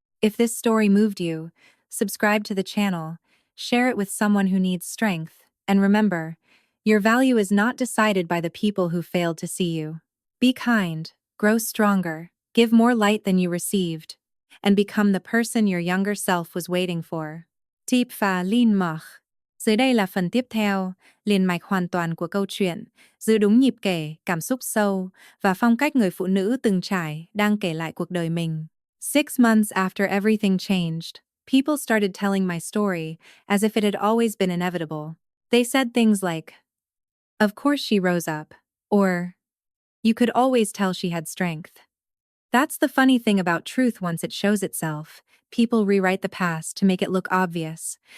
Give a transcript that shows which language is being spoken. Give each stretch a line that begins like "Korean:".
English: If this story moved you, subscribe to the channel, share it with someone who needs strength, and remember, your value is not decided by the people who failed to see you. Be kind, grow stronger, give more light than you received, and become the person your younger self was waiting for. Tip pha Lin Mach.
Vietnamese: Dưới đây là phần tiếp theo, liền mạch hoàn toàn của câu chuyện, giữ đúng nhịp kể, cảm xúc sâu, và phong cách người phụ nữ từng trải, đang kể lại cuộc đời mình.
English: 6 months after everything changed, people started telling my story as if it had always been inevitable. They said things like, "Of course she rose up," or, "You could always tell she had strength." That's the funny thing about truth. Once it shows itself, people rewrite the past to make it look obvious.